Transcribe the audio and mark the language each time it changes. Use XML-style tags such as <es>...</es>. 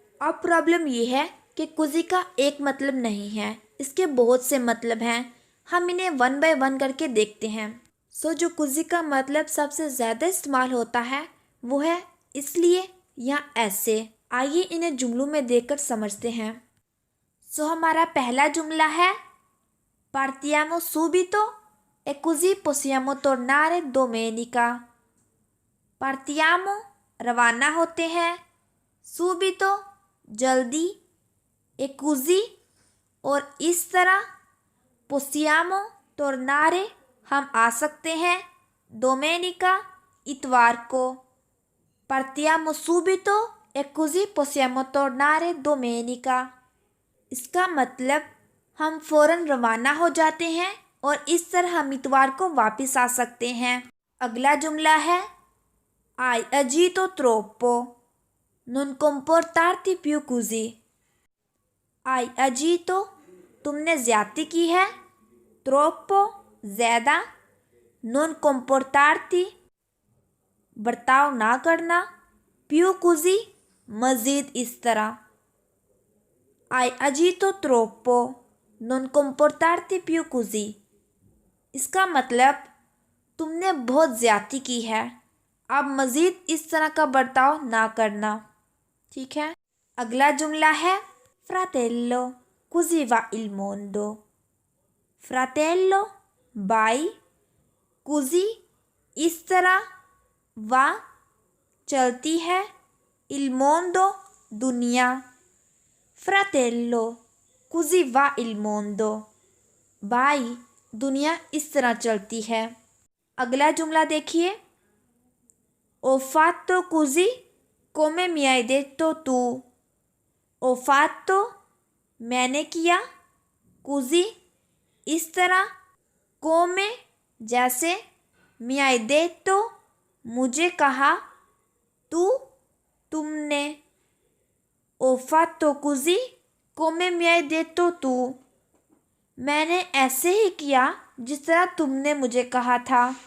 <hi>अब प्रॉब्लम ये है कि कुज़ी का एक मतलब नहीं है, इसके बहुत से मतलब हैं। हम इन्हें वन बाय वन करके देखते हैं। जो कुज़ी का मतलब सबसे ज़्यादा इस्तेमाल होता है वो है इसलिए या ऐसे। आइए इन्हें जुमलों में देखकर समझते हैं। हमारा पहला जुमला है</hi> <it>partiamo subito e così possiamo tornare domenica। partiamo</it> <hi>रवाना होते हैं,</hi> <it>subito</it> <hi>जल्दी,</hi> <it>e così</it> <hi>और इस तरह,</hi> <it>possiamo tornare</it> <hi>हम आ सकते हैं,</hi> <it>domenica</it> <hi>इतवार को।</hi> <it>partiamo subito e così possiamo tornare domenica।</it> <hi>इसका मतलब हम फ़ौरन रवाना हो जाते हैं और इस तरह हम इतवार को वापस आ सकते हैं। अगला जुमला है</hi> <it>hai agito troppo, non comportarti più così। hai agito</it> <hi>तुमने ज्यादती की है,</hi> <it>troppo</it> <hi>ज़्यादा,</hi> <it>non comportarti</it> <hi>बर्ताव ना करना,</hi> <it>più così</it> <hi>मज़ीद इस तरह।</hi> <it>hai agito troppo, non comportarti più così।</it> <hi>इसका मतलब तुमने बहुत ज़्यादती की है, अब मज़ीद इस तरह का बर्ताव ना करना। ठीक है, अगला जुमला है</hi> <it>fratello così va il mondo। fratello</it> <hi>भाई,</hi> <it>così</it> <hi>इस तरह,</hi> <it>va</it> <hi>चलती है,</hi> <it>il mondo</it> <hi>दुनिया।</hi> <it>fratello così va il mondo</it> <hi>भाई दुनिया इस तरह चलती है। अगला जुमला देखिए,</hi> <it>ho fatto così come mi hai detto tu। ho fatto</it> <hi>मैंने किया,</hi> <it>così</it> <hi>इस तरह,</hi> <it>come</it> <hi>जैसे,</hi> <it>mi hai detto</it> <hi>मुझे कहा,</hi> <it>तू</it> <hi>तुमने।</hi> <it>ho fatto così come mi hai detto tu</it> <hi>मैंने ऐसे ही किया जिस तरह तुमने मुझे कहा था।</hi>